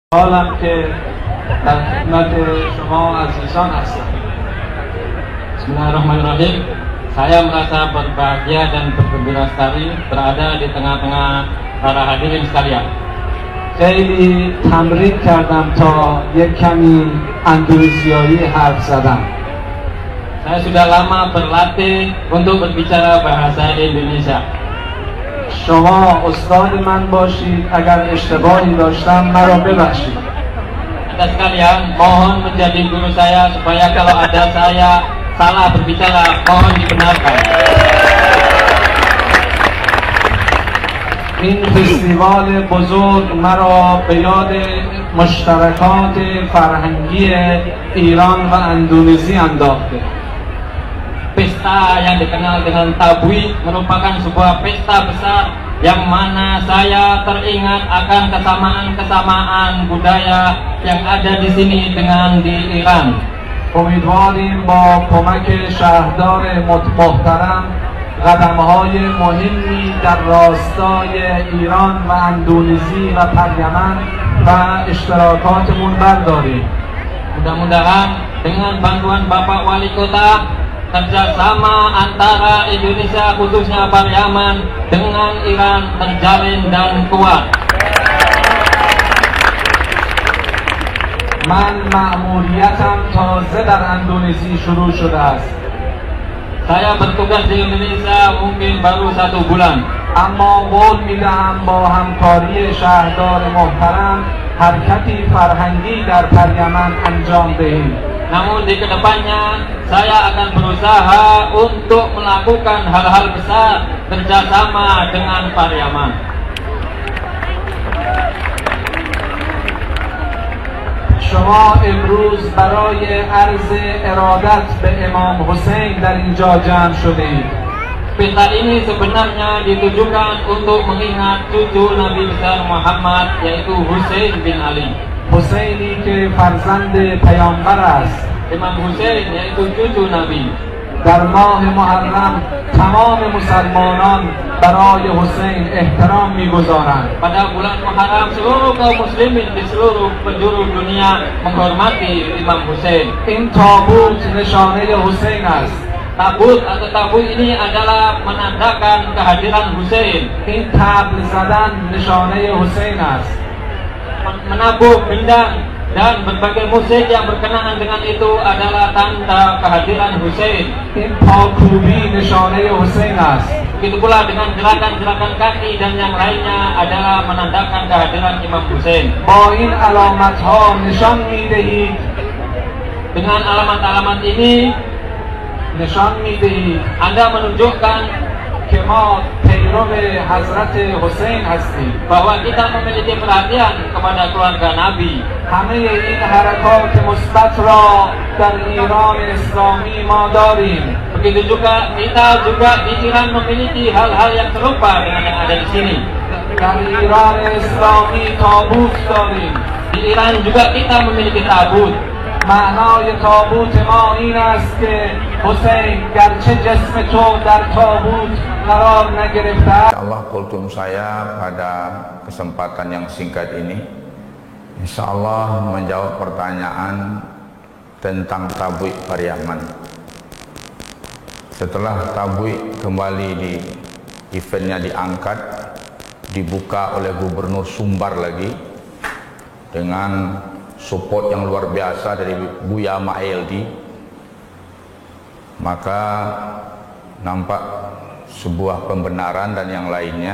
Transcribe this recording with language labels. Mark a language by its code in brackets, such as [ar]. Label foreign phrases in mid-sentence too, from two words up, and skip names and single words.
[fa] حالم که در خدمت شما عزیزان هستم. [id] Bismillahirrahmanirrahim. Saya merasa berbahagia dan bergembira sekali berada di tengah-tengah para hadirin sekalian. [fa] خیلی تمرین کردم تا یک کمی اندونزیایی حرف زدم. [id] Saya sudah lama berlatih untuk berbicara bahasa Indonesia. [fa] شما استاد من باشید، اگر اشتباهی داشتم مرا ببخشید. [id] Anda sekalian, mohon menjadi guru saya supaya kalau ada saya salah berbicara, mohon dibenarkan. [fa] این فستیوال بزرگ مرا به یاد مشترکات فرهنگی ایران و اندونزی انداخته. [id] Pesta yang dikenal dengan Tabui merupakan sebuah pesta besar yang mana saya teringat akan kesamaan-kesamaan budaya yang ada di sini dengan di Iran. [fa] امیدواریم با کمک شهردار محترم قدم‌های مهمی در راستای ایران و اندونزی و پریمن و اشتراکاتمون برداریم. [id] Mudah-mudahan dengan bantuan Bapak Wali Kota, kerjasama antara Indonesia khususnya Pariaman dengan Iran terjalin dan kuat. [fa] من مأموریتم تازه در اندونزی شروع شده است. [id] Saya bertugas di Indonesia mungkin baru 1 bulan. [fa] اما قول میدهم با همکاری شهردار محترم حرکتی فرهنگی در پریمن انجام دهیم. [id] Namun di kedepannya saya akan berusaha untuk melakukan hal-hal besar kerjasama dengan Pariaman. [fa] شما امروز برای عرض ارادت به امام حسین در اینجا جمع شدید. [id] Pesta ini sebenarnya ditujukan untuk mengingat cucu Nabi besar Muhammad, yaitu Husain bin Ali. [fa] حسینی که فرزند پیامبر است. [id] Imam Husain yaitu cucu Nabi. [fa] در ماه محرم تمام مسلمانان برای حسین احترام می‌گذارند. [id] Pada bulan Muharram seluruh kaum muslimin di seluruh penjuru dunia menghormati Imam Husain. [fa] این تابوت نشانه حسین است. [id] Tabut atau tabu ini adalah menandakan kehadiran Husain. [fa] این طبل زدن نشانه حسین است. [id] Menabuh gendang dan berbagai musik yang berkenaan dengan itu adalah tanda kehadiran Husain. [fa] این پاکوبی نشانه حسین است. [id] Begitu pula dengan gerakan-gerakan kaki dan yang lainnya adalah menandakan kehadiran Imam Husain. [fa] با این علامت‌ها نشان می‌دهید [id] Dengan alamat-alamat ini [fa] نشان می‌دهید [id] Anda menunjukkan [fa] که ما پیرو حضرت حسین هستیم. [id] bahwa kita memiliki perhatian kepada keluarga Nabi. [fa] همه این حرکات مثبت را در ایران اسلامی ما داریم. [id] Begitu juga kita juga di Iran memiliki hal-hal yang serupa dengan yang ada di sini. [fa] در ایران اسلامی تابوت داریم. [id] Di Iran juga kita memiliki tabut. [fa] معنای تابوت ما این است که حسین گرچه جسم تو در تابوت قرار نگرفته است. [id] Allah kultum saya pada kesempatan yang singkat ini [ar] إن شاء الله [id] menjawab pertanyaan tentang Tabui Pariaman. Setelah Tabui kembali di eventnya diangkat, dibuka oleh Gubernur Sumbar lagi dengan support yang luar biasa dari Buya Maeldi, maka nampak sebuah pembenaran dan yang lainnya.